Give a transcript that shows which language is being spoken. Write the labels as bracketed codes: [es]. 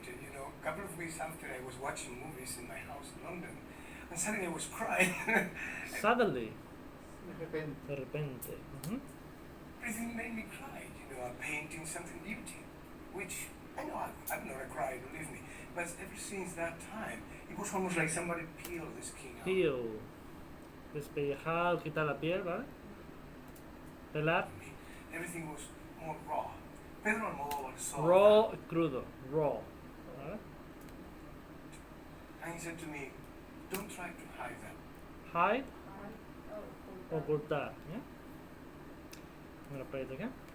[en] You know, a couple of weeks after I was watching movies in my house in London, and suddenly I was crying. Suddenly. [es] De repente. [en] Everything made me cry. You know, a painting, something beauty, which I know I've never cried, believe me. But ever since that time, it was almost like somebody peeled the skin out. Peel. [es] Despellejar, quitar la piel, ¿vale? Pelar. [en] Everything was more raw. Pedro Almodóvar saw Raw, that, [es] crudo. Raw. ¿Vale? [en] and he said to me, don't try to hide that. Hide. Ocultar. Yeah? I'm gonna play it again.